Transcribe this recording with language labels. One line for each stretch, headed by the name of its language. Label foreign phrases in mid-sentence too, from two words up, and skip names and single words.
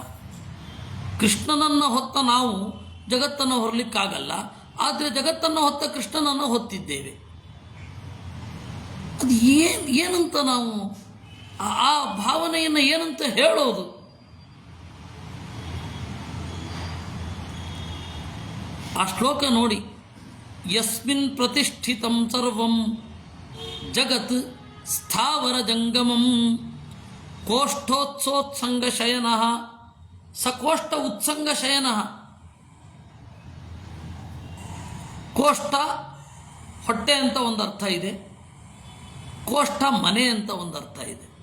Kannada: ಕೃಷ್ಣನನ್ನು ಹೊತ್ತ ನಾವು ಜಗತ್ತನ್ನು ಹೊರಲಿಕ್ಕಾಗಲ್ಲ, ಆದರೆ ಜಗತ್ತನ್ನು ಹೊತ್ತ ಕೃಷ್ಣನನ್ನು ಹೊತ್ತಿದ್ದೇವೆ. ಅದು ಏನಂತ ನಾವು ಆ ಭಾವನೆಯನ್ನು ಏನಂತ ಹೇಳೋದು? ಆ ಶ್ಲೋಕ ನೋಡಿ,
Sanskrit: ಯಸ್ಮಿನ್ ಪ್ರತಿಷ್ಠಿತಂ ಸರ್ವಂ ಜಗತ್ ಸ್ಥಾವರ ಜಂಗಮಂ ಕೋಷ್ಠೋತ್ಸೋತ್ಸಂಗ ಶಯನ ಸಕೋಷ್ಠ ಉತ್ಸಂಗ ಶಯನ.
Kannada: ಕೋಷ್ಠ ಹೊಟ್ಟೆ ಅಂತ ಒಂದು ಅರ್ಥ ಇದೆ, ಕೋಷ್ಠ ಮನೆ ಅಂತ ಒಂದು ಅರ್ಥ ಇದೆ.